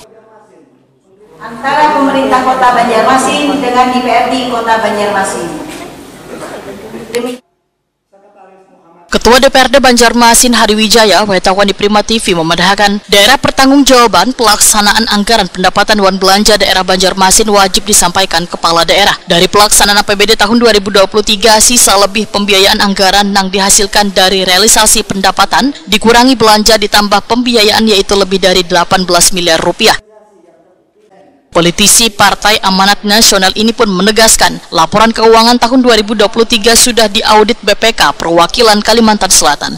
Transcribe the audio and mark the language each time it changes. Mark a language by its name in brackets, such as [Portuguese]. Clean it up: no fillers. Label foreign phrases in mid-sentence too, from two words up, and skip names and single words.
[Indonesian] Antara pemerintah Kota Banjarmasin dengan DPRD Kota Banjarmasin. Ketua DPRD Banjarmasin Hari Wijaya, wartawan di Prima TV memandahkan daerah pertanggungjawaban pelaksanaan anggaran pendapatan wan belanja daerah Banjarmasin wajib disampaikan kepala daerah. Dari pelaksanaan APBD tahun 2023, sisa lebih pembiayaan anggaran yang dihasilkan dari realisasi pendapatan dikurangi belanja ditambah pembiayaan yaitu lebih dari 18 miliar rupiah. Politisi Partai Amanat Nasional ini pun menegaskan laporan keuangan tahun 2023 sudah diaudit BPK Perwakilan Kalimantan Selatan.